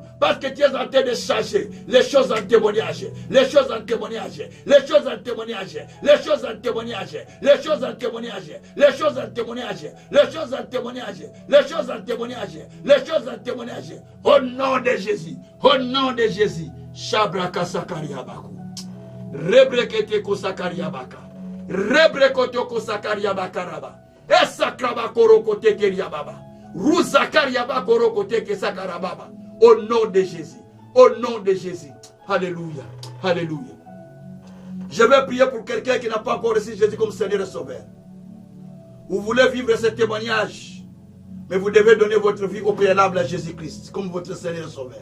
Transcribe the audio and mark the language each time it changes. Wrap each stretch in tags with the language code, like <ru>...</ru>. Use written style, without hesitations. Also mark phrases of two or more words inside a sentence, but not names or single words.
<fr>Parce que tu es en train de changer les choses en témoignage. Les choses en témoignage. Les choses en témoignage. Les choses en témoignage. Les choses en témoignage. Les choses en témoignage. Les choses en témoignage. Les choses en témoignage. Les choses en témoignage. Au nom de Jésus. Au nom de Jésus. Shabraka Sakariabaku. Rebrekete Kosakariabaka. Rebrekoto Kosakariabakaraba. Esakraba Koroko Tekeriababa. Au nom de Jésus. Au nom de Jésus. Alléluia. Alléluia. Je vais prier pour quelqu'un qui n'a pas encore reçu Jésus comme Seigneur et Sauveur. Vous voulez vivre ce témoignage, mais vous devez donner votre vie au préalable à Jésus-Christ comme votre Seigneur et Sauveur.</fr>